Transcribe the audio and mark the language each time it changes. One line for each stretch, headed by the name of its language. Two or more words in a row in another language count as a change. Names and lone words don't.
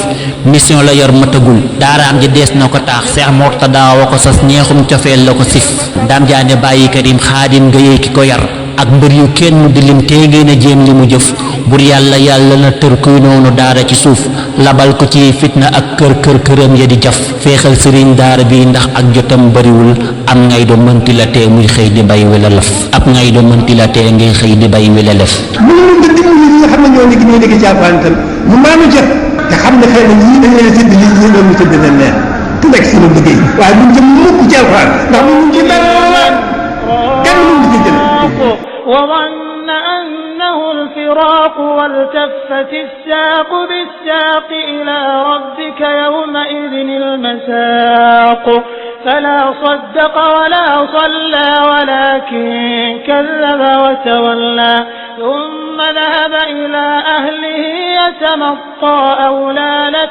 Wolof: mission la yor matagul daaraam ji dees na ko taax Seex Murtada wa ko sas ñeexum cofeel la ko sif daam jaane bàyyi karim xaadim nga yéey ki ko yar ak mbër yu kenn di lim tee ngeen a jéem li mu jëf bur yàlla na tër kuy noonu daara ci suuf labal ko ci fitna ak këram ya di jaf feexal sëriñ daara bi ndax ak jotam bariwul am ngay do mënti la tee muy xëy di bay wi la lëf ab ngay do mënti la tee ngay xëy di bay wi la lëf mu ngi nga dimbali ñi nga xam ne ñoo nekk ci Alxuraan tam mu maanu jëf te xam ne xëy na ñii dañ leen tëdd lii ñii doon ñu tëdd leen neex ku nekk si lu liggéey waaye buñ jëm mukk ci Alxuraan ndax mu ngi ci dara kenn mënu ci jël
Arabic: وظن أنه الفراق والتفت الساق بالساق إلى ربك يومئذ المساق فلا صدق ولا صلى ولكن كذب وتولى ثم ذهب إلى أهله يتمطى أولى لك